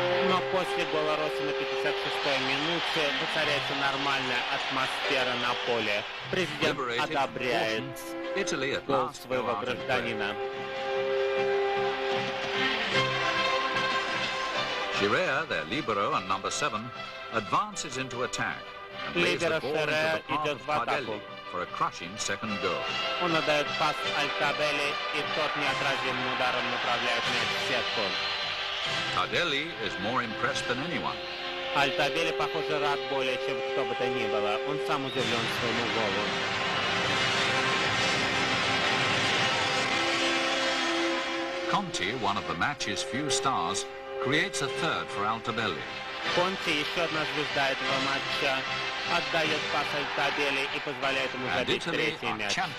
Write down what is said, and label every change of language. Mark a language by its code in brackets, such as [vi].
[ru] Но после гола Росси на 56-й минуте воцаряется нормальная атмосфера на поле. Президент одобряет гол своего гражданина. [en] Girea, their libero and number 7, advances into attack and plays the ball into the path of Tardelli for a crushing second goal. [ru] Он отдает пас Альтабелли, и тот неотразимым ударом направляет мяч в сетку. [en] Tardelli is more impressed than anyone. [ru] Альтабелли, похоже, рад более, чем кто бы то ни было. Он сам удивлен своему голу. [en] Conti, one of the match's few stars, creates a third for Altobelli. [ru] Конти, еще одна звезда этого матча, отдает пас Альтабелли и позволяет ему забить третий мяч.